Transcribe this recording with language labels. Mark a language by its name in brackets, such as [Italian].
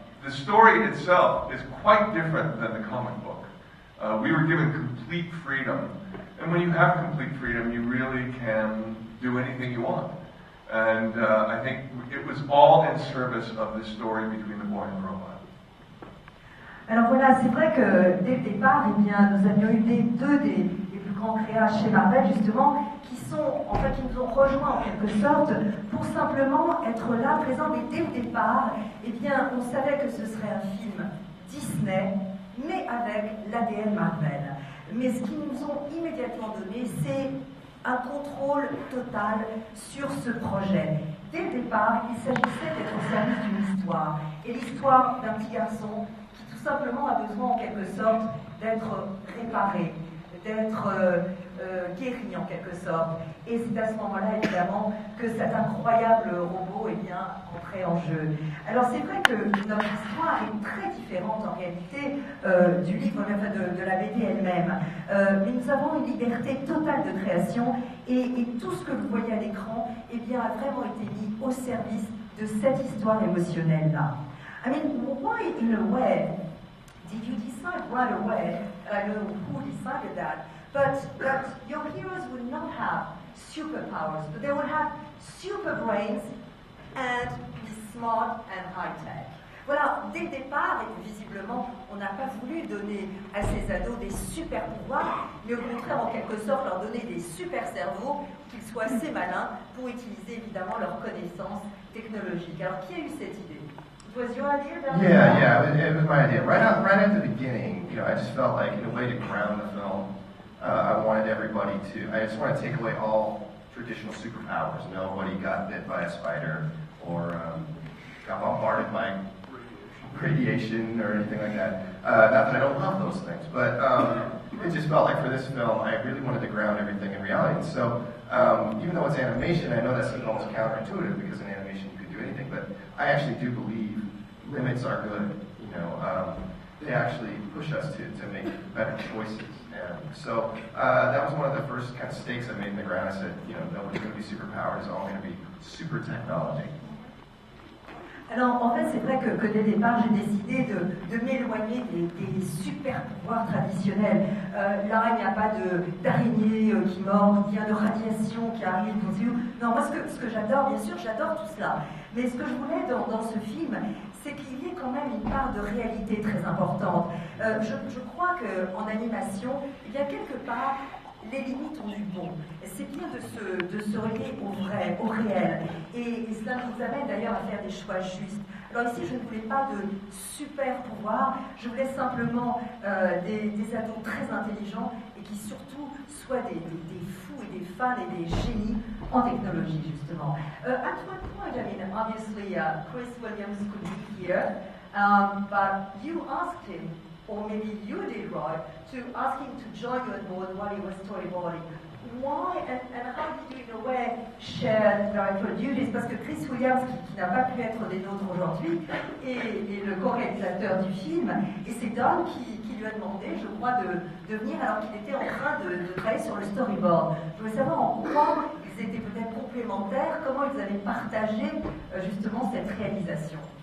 [English] story itself is quite different than the comic book. We were given complete freedom. And when you have complete freedom, you really can do anything you want. And I think it was all in service of this story between the boy and the robot. [French] Alors voilà, c'est vrai que dès le départ, eh bien, nous avions eu deux des plus grands créas chez Marvel, justement, qui nous ont rejoints en quelque sorte pour simplement être là, présents. Et dès le départ, eh bien, on savait que ce serait un film Disney, mais avec l'ADN Marvel. Mais ce qu'ils nous ont immédiatement donné, c'est un contrôle total sur ce projet. Dès le départ, il s'agissait d'être au service d'une histoire. Et l'histoire d'un petit garçon qui tout simplement a besoin en quelque sorte d'être réparé, d'être guéri en quelque sorte. Et c'est à ce moment-là évidemment que cet incroyable robot entrait en jeu. Alors c'est vrai que notre histoire est très différente en réalité du livre, de la BD elle-même. Mais nous avons une liberté totale de création et tout ce que vous voyez à l'écran a vraiment été mis au service de cette histoire émotionnelle-là. [English] I mean, why in a way did you decide right away, I don't know who decided that, but your heroes would not have superpowers, but they would have super brains and be smart and high-tech. [French] Voilà, dès le départ, et visiblement, on n'a pas voulu donner à ces ados des super pouvoirs, mais au contraire, en quelque sorte, leur donner des super cerveaux, qu'ils soient assez malins pour utiliser évidemment leurs connaissances technologiques. Alors, qui a eu cette idée? [English] Was your idea? Yeah, it was my idea. Right at the beginning, I just felt like, in a way to ground the film, I wanted everybody I just wanted to take away all traditional superpowers. Nobody got bit by a spider or got bombarded by radiation or anything like that. Not that I don't love those things, but it just felt like for this film, I really wanted to ground everything in reality. And so, even though it's animation, I know that's almost counterintuitive because in animation you could do anything, but I actually do believe limits are good. They actually push us to make better choices. And so that was one of the first kind of stakes I made in the ground. I said, nobody's going to be superpowered, it's all going to be super technology. [French] Alors, en fait, c'est vrai que dès le départ, j'ai décidé de m'éloigner des super pouvoirs traditionnels. Là, il n'y a pas d'araignée qui mord, il y a de radiation qui arrive aux yeux. Non, moi, ce que j'adore, bien sûr, j'adore tout cela. Mais ce que je voulais dans ce film, c'est qu'il y ait quand même une part de réalité très importante. Je crois qu'en animation, quelque part, les limites ont du bon. C'est bien de se relier au vrai, au réel. Et cela nous amène d'ailleurs à faire des choix justes. Alors ici, je ne voulais pas de super pouvoirs, je voulais simplement des ados très intelligents et qui surtout soient des fous et des fans et des génies en technologie, justement. [English] At one point, obviously, Chris Williams could be here, but you asked him, or maybe you did, Roy, to ask him to join you on board while he was storyboarding. Why and how did you in a way share director duties? [French] Parce que Chris Williams, qui n'a pas pu être des nôtres aujourd'hui, est le co-réalisateur du film, et c'est Don qui lui a demandé, je crois, de venir alors qu'il était en train de travailler sur le storyboard. Je voulais savoir en quoi ils étaient peut-être complémentaires, comment ils avaient partagé justement cette réalisation.